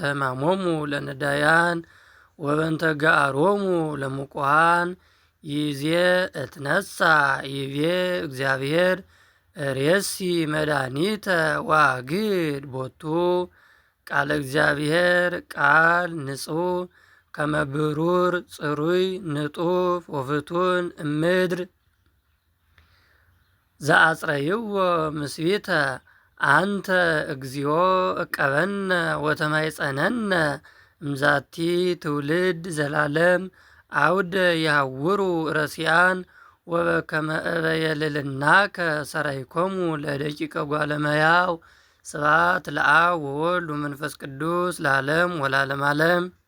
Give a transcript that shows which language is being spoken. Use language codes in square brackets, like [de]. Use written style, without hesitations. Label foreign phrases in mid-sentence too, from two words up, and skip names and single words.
[gez] ሕማሞሙ ለነዳያን ወበእንተ ገአሮሙ ለምቁሃን። ይእዜ እትነሣ ይቤ እግዚአብሔር ርእሲ መድኃኒተ ወአግድ ቦቱ። ቃለ እግዚአብሔር ቃል ንጹሕ ከመ ብሩር ጽሩይ ንጡፍ ወፍቱን እምድር። ዘአጽረይዎ ምስቢተ አንተ እግዚኦ እቀበነ ወተማይጸነነ እምዛቲ ትውልድ ዘላለም አውደ ያውሩ ረሲአን። ወበከመ እበየ ልዕልናከ ሰራይኮሙ ለደቂቀ ጓለ እመሕያው። ስብሐት ለአብ ወወልድ ወመንፈስ ቅዱስ ለዓለም ወለዓለመ ዓለም።